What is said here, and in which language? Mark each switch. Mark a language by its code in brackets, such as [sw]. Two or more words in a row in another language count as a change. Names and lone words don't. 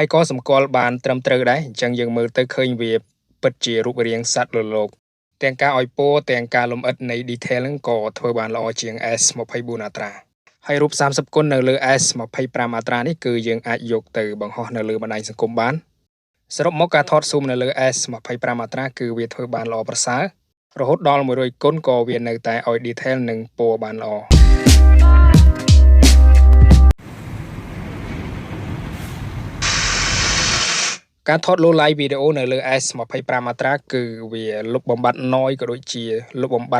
[km] ក៏សម្គាល់បានត្រឹមត្រូវដែរអញ្ចឹងយើងមើលទៅឃើញវាពិតជារូបរាងសត្វរលកទាំងការឲ្យពណ៌ទាំងការលម្អិតនៃ detail ហ្នឹងក៏ធ្វើបានល្អជាង S24 Ultra ហើយរូប30គុណនៅលើ S25 Ultra នេះគឺយើងអាចយកទៅបង្ហោះនៅលើបណ្ដាញសង្គមបានសរុបមកការថត zoom នៅលើ S25 Ultra គឺវាធ្វើបានល្អប្រសើររហូតដល់100គុណក៏វានៅតែឲ្យ detail និងពណ៌បានល្អ ការថត [en] low light video [km] នៅលើ S25 Ultra គឺវាលុបបំបាត់ noise ក៏ដូចជាលុបបំបា